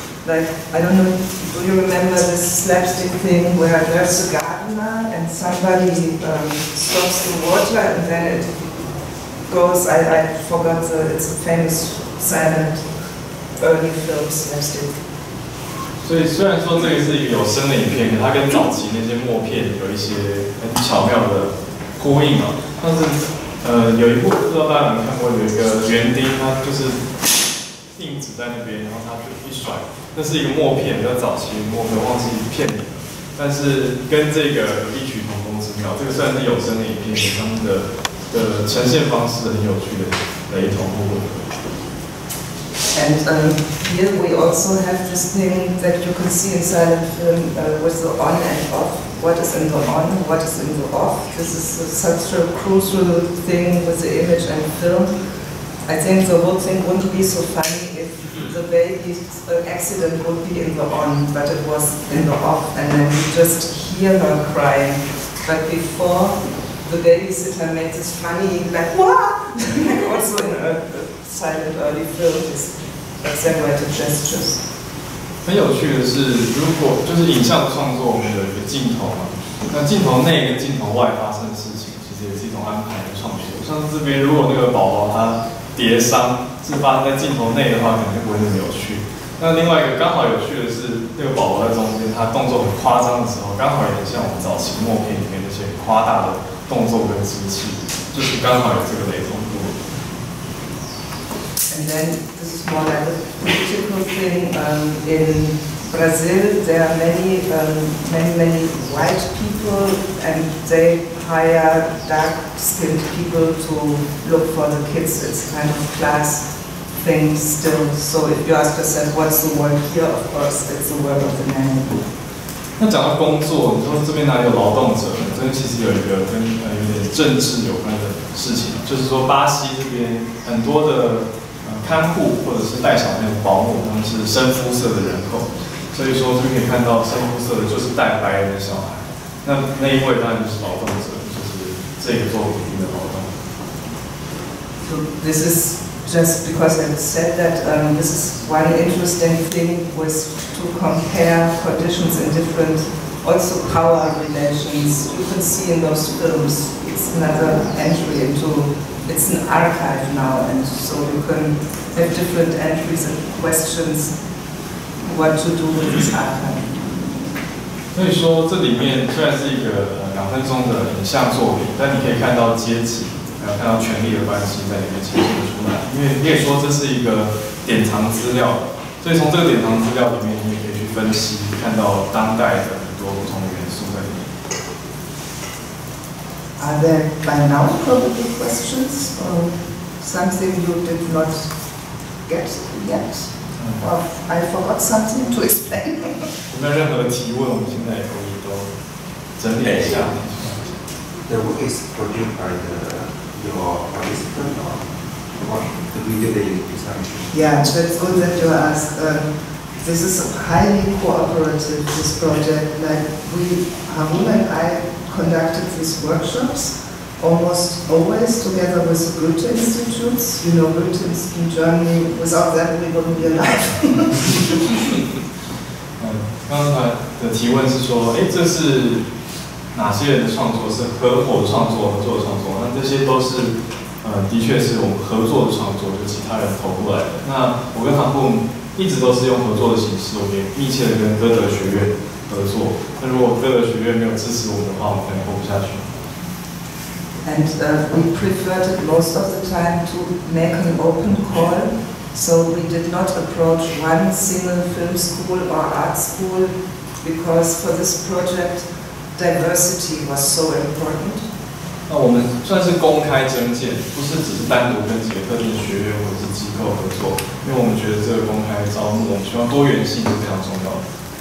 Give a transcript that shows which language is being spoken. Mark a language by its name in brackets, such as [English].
[English] Like, I don't know, do you remember this slapstick thing where there's a gardener and somebody stops the water and then it goes, I forgot, it's a famous silent early film slapstick. [Chinese] 所以虽然说这个是一个有声的影片，可它跟早期那些默片有一些很巧妙的呼应啊。但是有一部不知道大家有没有看过，有一个园丁，他就是硬指在那边，然后他就一甩，那是一个默片，比较早期的默片，忘记片名了。但是跟这个有异曲同工之妙，这个虽然是有声的影片，他们的呈现方式很有趣的雷同或吻合。 [English] And here we also have this thing that you can see in silent film with the on and off. What is in the on, what is in the off. This is such a crucial thing with the image and film. I think the whole thing wouldn't be so funny if the baby's accident would be in the on, but it was in the off, and then you just hear her crying. But before, the babysitter made this funny, like, what? Also in a silent early film is exaggerated gestures. [Chinese] 很有趣的是，如果就是影像的创作，我们有一个镜头嘛，那镜头内跟镜头外发生的事情，其实也是一种安排的创作。像是这边，如果那个宝宝他跌伤是发生在镜头内的话，可能就不会那么有趣。那另外一个刚好有趣的是，那个宝宝在中间，他动作很夸张的时候，刚好也很像我们早期默片里面那些夸大的动作跟机器，就是刚好有这个雷同度。 [English] And then this is more like a political thing. In Brazil, there are many white people, and they hire dark-skinned people to look for the kids. It's kind of class thing still. So if you ask yourself, what's the work here? Of course, it's the work of the nanny. [Chinese] 那讲到工作，你说这边哪里有劳动者？这边其实有一个跟有点政治有关的事情，就是说巴西这边很多的看护或者是带小朋友的保姆，他们是深肤色的人口，所以说这边可以看到深肤色的就是带白人的小孩，那一位当然就是劳动者，就是这个作品的劳动。 [English] So this is just because I said that this is one interesting thing was to compare conditions in different, also power relations. You can see in those films, it's another entry into, it's an archive now, and so you can have different entries and questions what to do with this archive. [Chinese] 所以说这里面虽然是一个2分钟的影像作品，但你可以看到阶级。看到权力的关系在里面呈现出来，因为你也说这是一个典藏资料，所以从这个典藏资料里面，你也可以去分析，看到当代的很多不同的元素在里面。 [English] Are there by now probably questions or something you did not get yet? Or I forgot something to explain? [Chinese] 有没有任何提问？我们现在也可以都整理一下。 [English] The work is produced by your participant or what the video that you designed? Yeah, that's good that you ask. This is highly cooperative, this project. Like Harun and I conducted these workshops almost always together with the Goethe Institutes. You know, Goethe in Germany, without that we wouldn't be alive. [Chinese] 刚才的提问是说，这是哪些人的创作是合伙的创作、合作的创作？那这些都是，的确是我们合作的创作，就是其他人投过来的。那我跟韩凤一直都是用合作的形式，我们也密切的跟歌德学院合作。那如果歌德学院没有支持我们的话，我们可能活不下去。 [English] And we preferred it most of the time to make an open call. So we did not approach one single film school or art school because for this project, diversity was so important. [Chinese] 那我们算是公开征件，不是只是单独跟几个特定的学院或者是机构合作，因为我们觉得这个公开招募，我们希望多元性是非常重要的。